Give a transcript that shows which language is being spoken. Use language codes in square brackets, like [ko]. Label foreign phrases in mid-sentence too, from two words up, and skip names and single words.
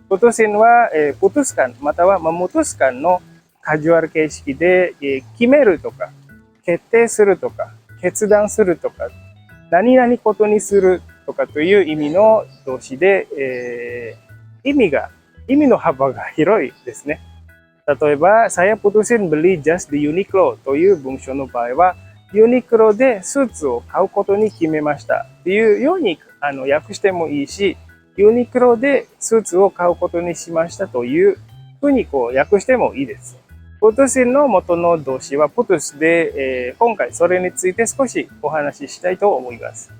[ja] プトゥシンは、プトゥスカンまたはマムトゥスカンのカジュアル形式で、決めるとか、決定するとか、決断するとか、何々ことにするとかという意味の動詞で、意味の幅が広いですね。例えば、 [id] saya putusin beli jas di Uniqlo [ja] という文章の場合は、ユニクロでスーツを買うことに決めましたっていうように訳してもいいし、ユニクロでスーツを買うことにしましたというふうに訳してもいいです。プトゥシンの元の動詞はプトゥスで、今回それについて少しお話ししたいと思います。